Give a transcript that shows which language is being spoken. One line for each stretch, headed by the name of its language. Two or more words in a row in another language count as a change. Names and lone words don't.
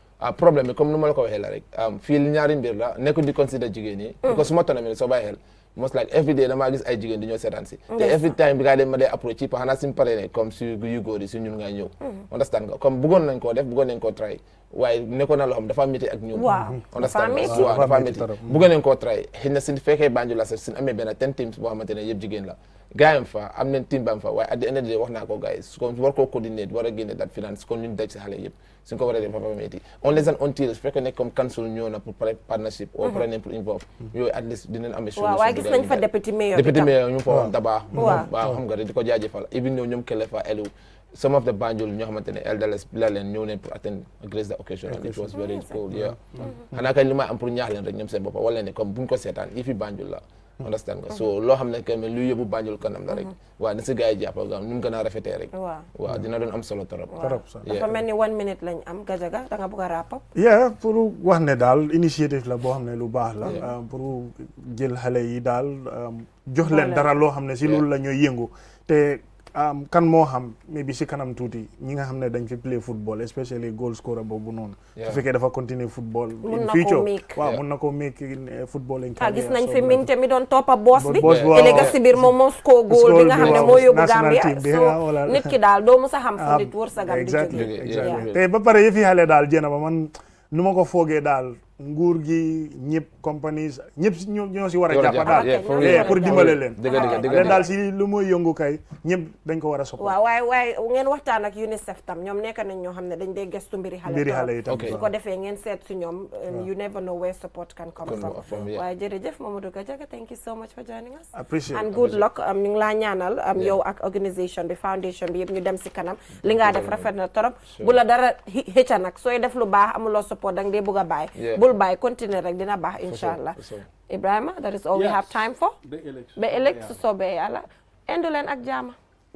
Wolof: problème bi comme nu ma la ko waxee la rek fii ñaari mbir la nekkul di consider jigéen yi because su ma tonamee soo bàyyi xel
English: most like every day
Wolof: damaa gis ay jigéen di ñoo seetaan si te
English: every time
Wolof: bi gaa dem ma dee approach yi xanaa suñu paree ne comme su yu góor yi su ñun ngay ñëw understand nga comme bëggoon nañ koo def bëggoon nañ koo try waaye nekkoon na loo xam dafa métti ak ñun understand nga waaw dafa métti bëggoon nañ koo try xëy na suñu fekkee Banjul la sax suñu amee benn 10 teams boo xamante ne yëpp jigéen la gars yi am fa am nañ team ba am fa waaye
English: at the end of the day
Wolof: wax naa ko gars yi kon war koo coordinate war a génne
English: that finance
Wolof: kon ñun daj si xale yëpp suñ ko war a def papa metti
English: unless and until
Wolof: su fekkee ne comme council ñëw na pour partnership ou pare nañ pour involve yooyu at least dinañ amee solution waaw waaye gis nañ fa député mayor ñu fa woon dabaax waaw xam nga di ko jaajëfal even though ñoom kele fa elu
English: some of the Banjul
Wolof: ñoo xamante ne elders la leen ñëw nañ pour
English: attend grace the occasion and it was very cool
Wolof: xanaa kañ li may am pour ñaax leen rek ñoom seen boppa wala ne comme buñ ko seetaan yi fi Banjul la understand nga so loo xam ne que lu yóbbu Banjul kanam la rek waaw na si gars yi jàppal nu mu gën a rafetee rek waaw dina doon am solo torop dafa mel ni 1 minute lañ am Gajaga da nga bëgg a
English: wrap up
Wolof: pour wax ne daal initiative la boo xam ne lu baax la pour jël xale yi daal jox leen dara loo xam ne si loolu la ñooy yëngu te kan moo xam mais bi si kanam tuuti ñi nga xam ne dañ fi
English: play football
Wolof: especially
English: goal scorer
Wolof: boobu noonu su fekkee dafa continuer
English: football in future
Wolof: waaw mun na ko
English: make football in career
Wolof: gis nañ fi Minte mi doon toppa boss bi ëllëg si biir moom moo
English: score goal
Wolof: bi nga xam ne moo yóbbu Gambia so nit ki daal doo musa xam fu nit wërsëgam di jógee te ba pare yëfi xale daal jéena ba man nu ma ko foogee daal nguur gi ñëpp companies ñëpp ñoo si war a jàppa daal pour dimbale leen daal si lu muy yëngu kay ñëpp dañ ko war a sopp waaw waaye ngeen waxtaan ak UNICEF tam ñoom nekk nañ ñoo xam ne dañ dee gestu mbiri xale yi tam su ko defee ngeen seet si ñoom
English: you never know where support can come from
Wolof: waaye jërëjëf Mamadou Gajaga
English: thank you so much for joining us and good luck
Wolof: ñu ngi laa ñaanal yow ak organisation bi foundation bi yëpp ñu dem si kanam li ngaa def rafet na torop bu la dara xëcca nag sooy def lu baax amuloo support danga dee bëgg a bàyyi bul bàyyi continuer rek dina baax inshallah Ibrahima
English: that is all we have time for
Wolof: ba ëllëg su soobee yàlla endu leen ak jaama